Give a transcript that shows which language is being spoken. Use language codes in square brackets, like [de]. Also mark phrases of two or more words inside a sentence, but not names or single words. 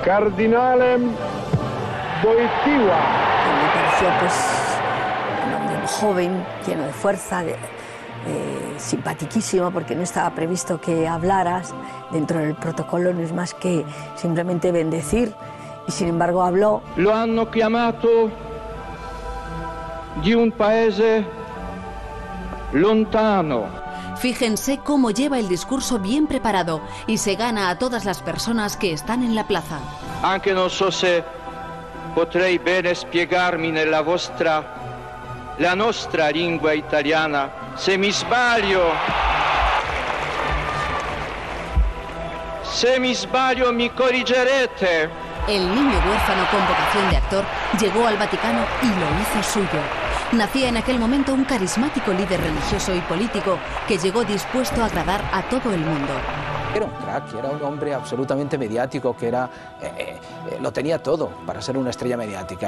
[it] Cardinale Wojtyła. [es] Me pareció pues un hombre joven, lleno de fuerza, simpaticísimo, porque no estaba previsto que hablaras. Dentro del protocolo no es más que simplemente bendecir, y sin embargo habló. [it] Lo hanno chiamato di un paese lontano. [es] Fíjense cómo lleva el discurso bien preparado y se gana a todas las personas que están en la plaza. [it] Anche non so se potrei bene spiegarmi nella la nostra lingua italiana. Se mi sbaglio mi corrigerete. [es] El niño huérfano con vocación de actor llegó al Vaticano y lo hizo suyo. Nacía en aquel momento un carismático líder religioso y político que llegó dispuesto a agradar a todo el mundo. Era un crack, era un hombre absolutamente mediático, que lo tenía todo para ser una estrella mediática.